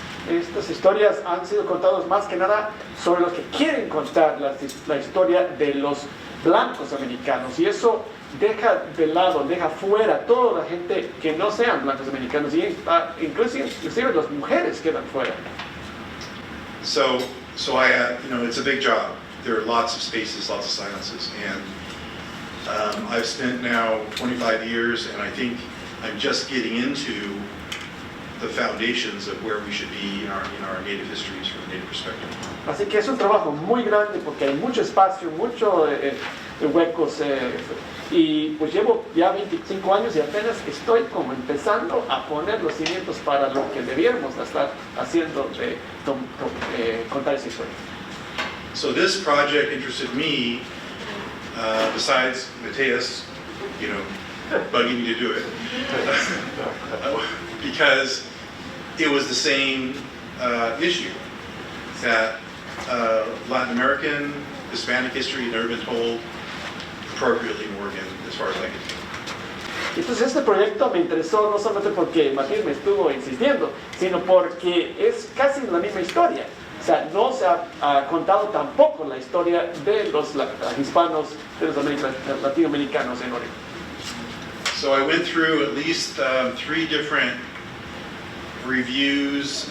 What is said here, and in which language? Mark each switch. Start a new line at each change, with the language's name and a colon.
Spanish: Estas historias han sido contadas más que nada sobre los que quieren contar la historia de los blancos americanos, y eso deja de lado, deja fuera toda la gente que no sean blancos americanos, y inclusive las mujeres quedan fuera.
English: So I had, it's a big job. There are lots of spaces, lots of silences, and I've spent now 25 years, and I think I'm just getting into the foundations of where we should be in our Native histories from a Native perspective.
Spanish: Así que es un trabajo muy grande porque hay mucho espacio, muchos huecos, y pues llevo ya 25 años y apenas estoy como empezando a poner los cimientos para lo que debiéramos estar haciendo de contar esa historia.
English: So this project interested me, besides Mateus, bugging me to do it, because it was the same issue, that Latin American, Hispanic history had never been told appropriately in Oregon, as far as I could tell.
Spanish: Entonces este proyecto me interesó no solamente porque Matilde me estuvo insistiendo, sino porque es casi la misma historia. O sea, no se ha contado tampoco la historia de los hispanos, de los latinoamericanos en Oregon.
English: So I went through at least 3 different reviews.